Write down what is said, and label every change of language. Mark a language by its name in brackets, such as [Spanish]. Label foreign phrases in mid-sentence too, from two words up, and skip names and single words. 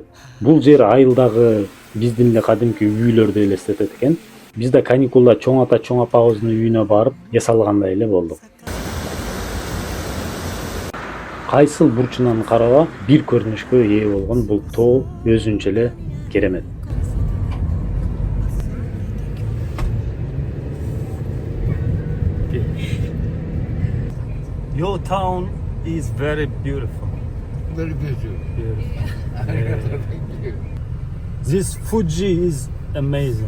[Kyrgyz] Бул жер айылдагы биздин эле кадимки үйлөрдү элестетет экен. Биз да каникулда чоң ата, чоң апабыздын үйүнө барып, эс алгандай эле болдук. Кайсыл бурчунан караба бир көрүнүшкө ээ болгон бул тоо өзүнчө эле керемет. [English] Your town is very beautiful. Very beautiful. Thank you. This Fuji is amazing.